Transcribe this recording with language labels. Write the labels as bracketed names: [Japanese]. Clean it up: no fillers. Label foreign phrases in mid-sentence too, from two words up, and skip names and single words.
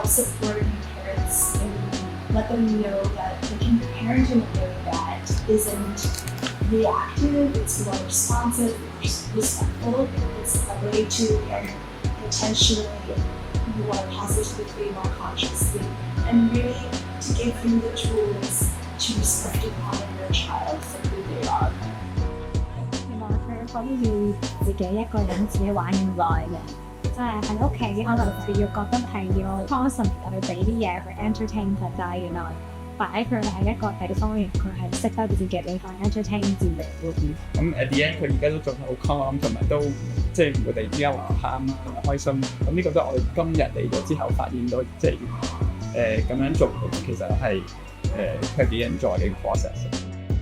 [English] supporting parents and let them know that they can parent in a way that isn't reactive, it's more responsive, respectful, it's a way to intentionally, more positively, more consciously, and really to give them the tools to respect and honor your child for who they are. [Cantonese] 原來佢可以自己一個人自己玩咁耐嘅，即係喺屋企可能佢要覺得係要 constantly 去俾啲嘢去 entertain 佢，但係原來擺佢喺一個地方，佢係識得自己去 entertain 自己嗰啲。咁 [English] at the end [Cantonese] 佢而家都仲係好 calm，同埋都即係唔會突然之間話喊啊開心。咁呢個都係我哋今日嚟咗之後發現到，即係咁樣做其實係佢幾 enjoy 嘅 process。